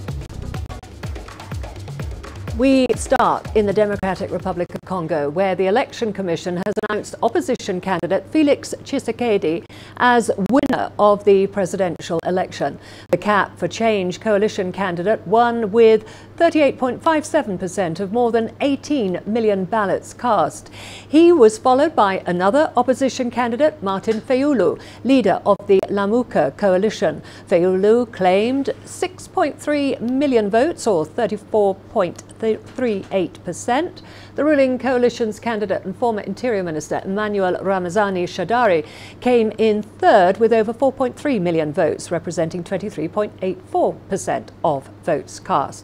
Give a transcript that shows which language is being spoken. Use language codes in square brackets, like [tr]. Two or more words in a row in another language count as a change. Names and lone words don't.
[en] We start in the Democratic Republic of Congo, where the Election Commission has announced opposition candidate Felix Tshisekedi as winner of the presidential election. The Cap for Change coalition candidate won with 38.57% of more than 18 million ballots cast. He was followed by another opposition candidate, Martin Fayulu, leader of the Lamuka coalition. Fayulu claimed 6.3 million votes, or 34.38%. The ruling coalition's candidate and former Interior Minister Emmanuel Ramazani Shadari came in third with over 4.3 million votes, representing 23.84% of votes cast.